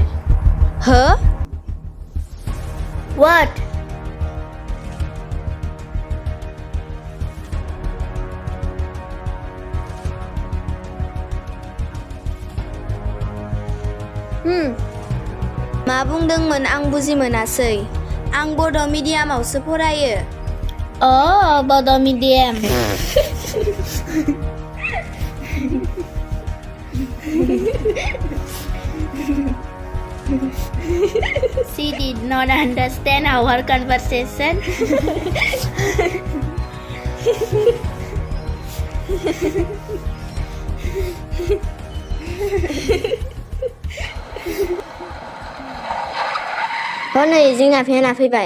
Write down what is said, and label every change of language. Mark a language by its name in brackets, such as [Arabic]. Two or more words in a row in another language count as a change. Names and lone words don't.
[English] Huh? What? [Bodo] मा बुंदोंमोन आं बुजि मोनासै आं बड' मिडियामावसो फरायो [English] Oh, Bodo medium. She did not understand our conversation. [Bodo] हनै जोंना फेना फैबाय